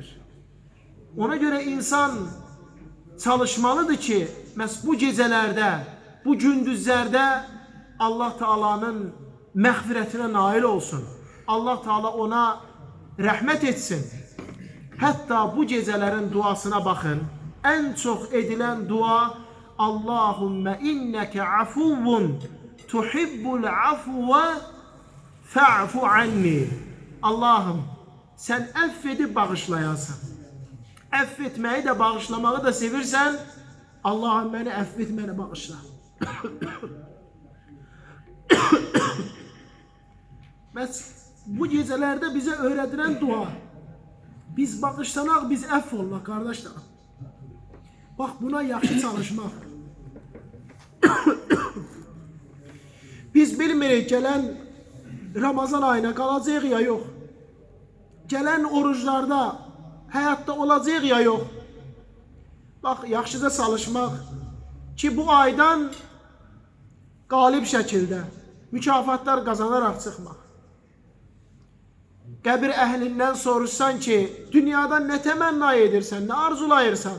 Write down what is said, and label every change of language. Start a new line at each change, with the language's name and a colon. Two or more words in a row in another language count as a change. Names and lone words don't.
Azerbaijani: Ona görə insan çalışmalıdır ki, məhz bu gecələrdə, bu gündüzlərdə Allah Taala'nın məğfirətinə nail olsun. Allah Taala ona rəhmət etsin. Hətta bu gecələrin duasına baxın. Ən çox edilən dua
Arabic: اللهم إنك عفو تحب العفو فاعف عني.
Turkish: Allah'ım sen affedip bağışlayansın. Affetmeyi de bağışlamağı da sevirsen Allah'ım beni affet, beni bağışla. Bu gecelerde bize öğretilen dua. Biz bağışlanak, biz eff olmak kardeşler. Bak buna yaxşı çalışmak.
Azerbaijani: Biz bilmirik gelen Ramazan ayına qalacaq ya yox. Gələn oruclarda həyatda olacaq ya yox. Bax, yaxşıca çalışmaq ki bu aydan qalib şəkildə mükafatlar kazanarak çıxmaq. Qəbir əhlindən soruşsan ki, dünyadan nə təmənna edirsən, nə arzulayırsan?